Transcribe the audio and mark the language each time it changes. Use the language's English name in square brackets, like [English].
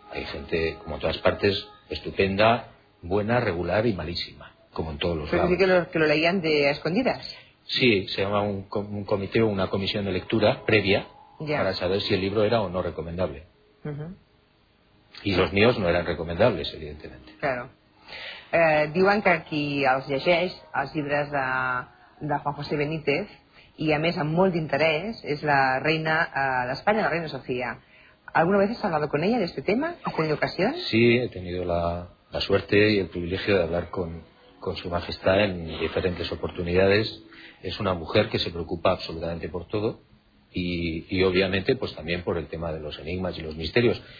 [Spanish] Hay gente, como en todas partes, estupenda, buena, regular y malísima, como en todos los lados. ¿Pero dice que lo leían de a escondidas? Sí, se llama un comité o una comisión de lectura previa para saber si el libro era o no recomendable. Y los míos no eran recomendables, evidentemente. Claro. [Catalan] Diuen que qui els llegeix, els llibres de Juan José Benítez, i a més amb molt d'interès, és la reina d'Espanya, la reina Sofía. [Spanish] ¿Alguna vez has hablado con ella de este tema? ¿Alguna ocasión? Sí, he tenido la suerte y el privilegio de hablar con su majestad en diferentes oportunidades. Es una mujer que se preocupa absolutamente por todo y obviamente pues también por el tema de los enigmas y los misterios.